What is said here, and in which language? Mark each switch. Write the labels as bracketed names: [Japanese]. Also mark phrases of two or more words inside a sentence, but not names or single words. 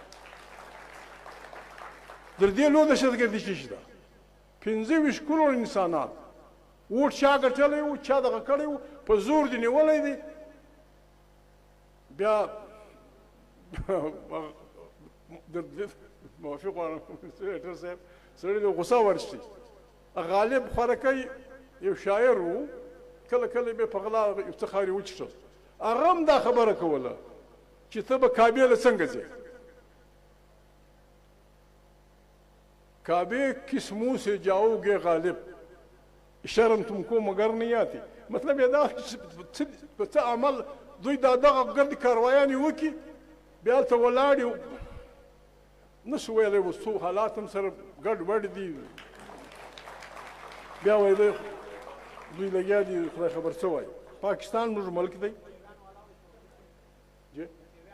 [Pashto] در دې لوی دهشتګردي څه شي ده 25 کروړه انسانان ووټ چا ګټلی و چا دغه کړی و په زور دې نیولی دی بیا موافق غواړم سیټر صاحب سړی د غوسه ورشي غالب خورکی یو شاعر و کله کله به په غلا افتخاري وچښل هغه هم دا خبره کوله چې ته به کعبې له څنګه ځې [Urdu] کعبے کس منہ سے جاؤ گے غالب شرم تم کو مگر نہیں آتی [Pashto] مطلب یې دا څه عمل دوی دا دغه ګرد کاروایانې وکړي بیا هلته ولاړ یو نشو ویلی اوس څو حالات هم سره ګډوډ دي بیا ویلی دوی لګیا دي خدای خبر څه وایي پاکستان موږ ملک دی